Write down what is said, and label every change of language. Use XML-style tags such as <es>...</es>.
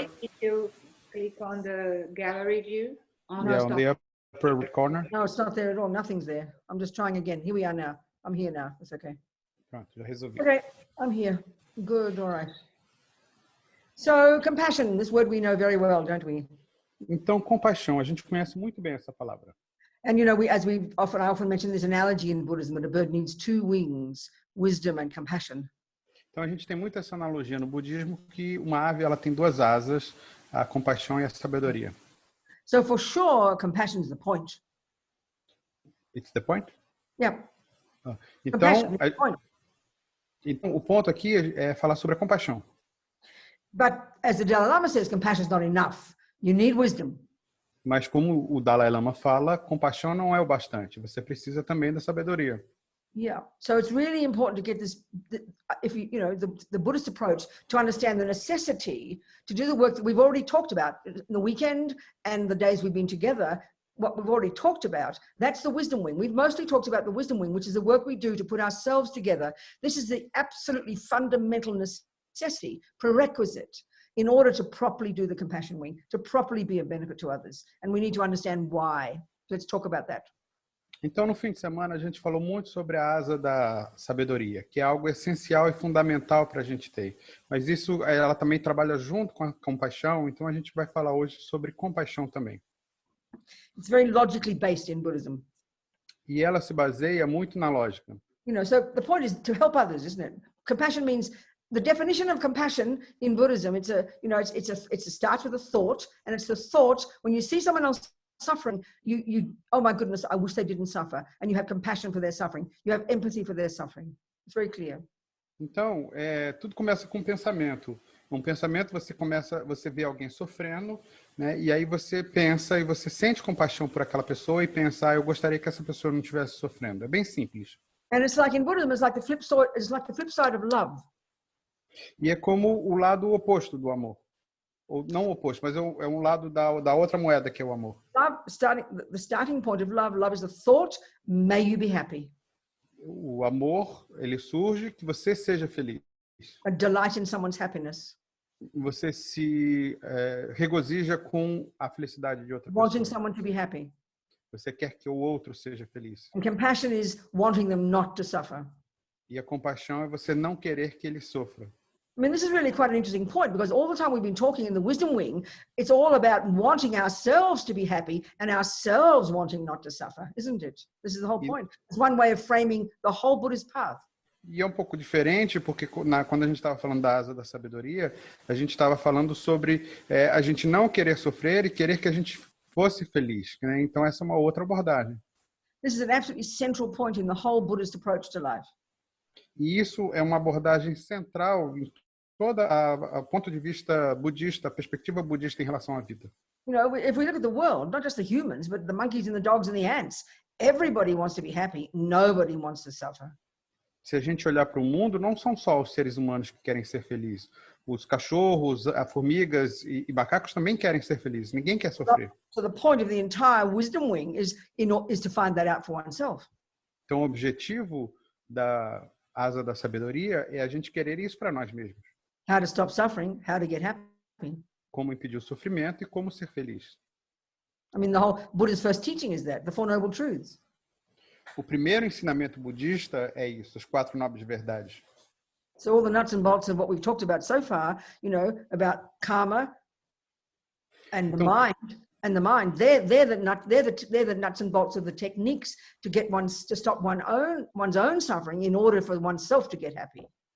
<en>side. If you click on the gallery view. Yeah, on the upper right corner. No, it's not there at all. Nothing's there. I'm just trying again. Here we are now. I'm here now. It's okay.</en> <pt>Pronto, já resolvi.</pt> <en>Okay, I'm here. Good, all right. So, compassion, this word we know very well, don't we?</en> <pt>Então, compaixão, a gente conhece muito bem essa palavra.</pt> <en>And you know, I often mention this analogy in Buddhism that a bird needs 2 wings, wisdom and compassion.</en> <pt>Então, a gente tem muito essa analogia no budismo que uma ave ela tem 2 asas, a compaixão e a sabedoria.</pt> <en>So for sure, compassion is the point. It's the point? Yeah.</en> <pt>Então,</pt> <en>Compassion is the point.</en> <pt>então, o ponto aqui é falar sobre a compaixão.</pt> <en>But as the Dalai Lama says, compassion is not enough. You need wisdom.</en> <pt>Mas como o Dalai Lama fala, compaixão não é o bastante. Você precisa também da sabedoria.</pt> <en>Yeah. So it's really important to get this, if you know, the Buddhist approach to understand the necessity to do the work that we've already talked about in the weekend and the days we've been together. What we've already talked about, that's the wisdom wing. We've mostly talked about the wisdom wing, which is the work we do to put ourselves together. This is the absolutely fundamental necessity, prerequisite, in order to properly do the compassion wing, to properly be of benefit to others. And we need to understand why. Let's talk about that.</en> <pt>Então, no fim de semana, a gente falou muito sobre a asa da sabedoria, que é algo essencial e fundamental para a gente ter. Mas isso, ela também trabalha junto com a compaixão, então a gente vai falar hoje sobre compaixão também.</pt> <en>It's very logically based in Buddhism.</en> <pt>E ela se baseia muito na lógica.</pt> <en>You know, so the point is to help others, isn't it? Compassion means, the definition of compassion in Buddhism, it's a start with a thought, and it's the thought when you see someone else suffering, you oh my goodness, I wish they didn't suffer, and you have compassion for their suffering. You have empathy for their suffering. It's very clear.</en> <pt>Então, tudo começa com um pensamento. Um pensamento, você vê alguém sofrendo, né? E aí você pensa e você sente compaixão por aquela pessoa e pensa, eu gostaria que essa pessoa não estivesse sofrendo. É bem simples.</pt> <en>And it's like in Buddhism, it's like the flip side of love.</en> <pt>E é como o lado oposto do amor. Ou não oposto, mas é um lado da outra moeda que é o amor.</pt> <en>Love, the starting point of love is the thought, may you be happy.</en> <pt>O amor, ele surge que você seja feliz.</pt> <en>A delight in someone's happiness.</en> <pt>Você se regozija com a felicidade de outra</pt> <en>Wanting</en> <pt>pessoa.</pt> <en>someone to be happy.</en> <pt>Você quer que o outro seja feliz.</pt> <en>And compassion is wanting them not to suffer.</en> <pt>E a compaixão é você não querer que ele sofra.</pt> <en>I mean, this is really quite an interesting point, because all the time we've been talking in the wisdom wing, it's all about wanting ourselves to be happy and ourselves wanting not to suffer, isn't it? This is the whole point. It's one way of framing the whole Buddhist path.</en> <pt>E é um pouco diferente, porque quando a gente estava falando da asa da sabedoria, a gente estava falando sobre a gente não querer sofrer e querer que a gente fosse feliz, né? Então essa é uma outra abordagem.</pt> <en>This is an absolutely central point in the whole Buddhist approach to life.</en> <pt>E isso é uma abordagem central em toda a ponto de vista budista, a perspectiva budista em relação à vida.</pt> <en>You know, if we look at the world, not just the humans, but the monkeys and the dogs and the ants, everybody wants to be happy. Nobody wants to suffer.</en> <pt>Se a gente olhar para o mundo, não são só os seres humanos que querem ser felizes. Os cachorros, as formigas e macacos também querem ser felizes. Ninguém quer sofrer.</pt> <en>So the point of the entire wisdom wing is to find that out for oneself.</en> <pt>Então, o objetivo da asa da sabedoria é a gente querer isso para nós mesmos.</pt> <en>How to stop suffering, how to get happy.</en> <pt>Como impedir o sofrimento e como ser feliz.</pt> <en>I mean, the whole Buddha's first teaching is that, the Four Noble Truths.</en> <pt>O primeiro ensinamento budista é isso, as 4 nobres verdades.</pt> <en>So all the nuts and bolts of what we've talked about so far, you know, about karma and the mind, they're the nuts and bolts of the techniques to get to stop one's own suffering in order for oneself to get happy.</en>